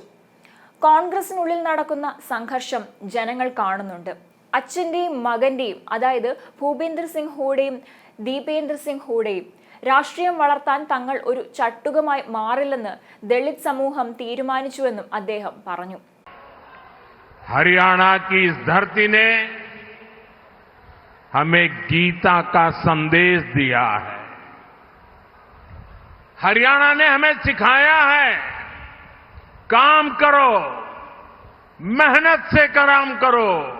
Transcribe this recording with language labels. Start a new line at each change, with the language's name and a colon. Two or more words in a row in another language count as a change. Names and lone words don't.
Malayalam: കോൺഗ്രസിനുള്ളിൽ നടക്കുന്ന സംഘർഷം ജനങ്ങൾ കാണുന്നുണ്ട്. അച്ഛൻ്റെയും മകന്റെയും, അതായത് ഭൂപേന്ദർ സിംഗ് ഹൂഡയും ദീപേന്ദർ സിംഗ് ഹൂഡയും രാഷ്ട്രീയം വളർത്താൻ തങ്ങൾ ഒരു ചട്ടുകമായി മാറില്ലെന്ന് ദളിത് സമൂഹം തീരുമാനിച്ചുവെന്നും അദ്ദേഹം പറഞ്ഞു.
Hindi: हरियाणा की इस धरती ने हमें गीता का संदेश दिया है। हरियाणा ने हमें सिखाया है, काम करो, मेहनत से काम करो।